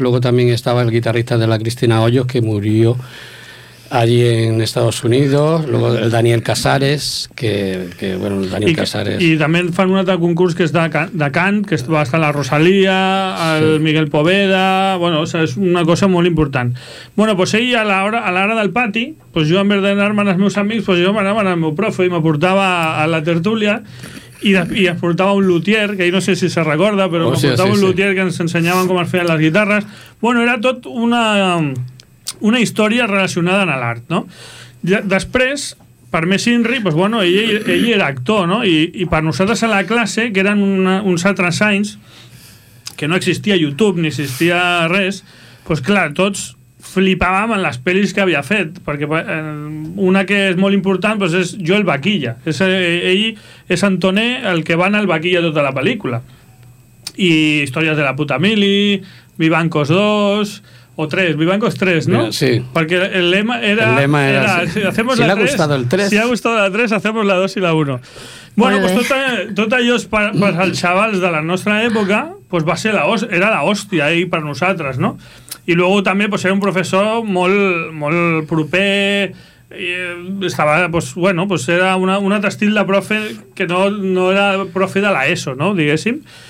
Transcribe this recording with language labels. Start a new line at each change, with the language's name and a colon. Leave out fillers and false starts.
Spanish: luego también estaba el guitarrista de la Cristina Hoyos, que murió allí en Estados Unidos, luego el Daniel Casares, que bueno, el Daniel Casares...
Catalan: I també fan un altre concurs que és de cant, que va estar la Rosalía, el sí. Miguel Poveda, bueno, o sea, és una cosa molt important. Bueno, pues ell a l'hora del pati, pues jo, en vez d'anar-me amb els meus amics, pues jo m'anava amb el meu profe i m'aportava a la tertúlia, i es portava un luthier, que ahir no sé si se recorda, però un luthier que ens ensenyaven com es feien les guitarres. Bueno, era tot una història relacionada amb l'art, no? Després, per més inri, pues bueno, ell era actor, no? I per nosaltres a la classe, que eren uns altres anys, que no existia YouTube ni existia res, pues clar, tots flipàvem en les pel·lis que havia fet, perquè una que és molt important, pues, és Joel Vaquilla. Ell és Antoné, el que va anar al Vaquilla tota la pel·lícula. I històries de la puta mili, Vivancos 2...
Spanish: o tres, Vivancos tres, ¿no? Sí. Porque el lema era... El lema era si hacemos si la tres, ha gustado el tres. Si ha gustado la tres, hacemos la dos y la uno. Bueno, vale.
Catalan: Pues tota allò per als xavals de la nostra època, pues va ser era la hòstia ahí per nosaltres, no? I luego també pues era un professor molt proper, estava pues bueno, pues era un altre estil de profe que no era profe de la ESO, no? Diguéssim.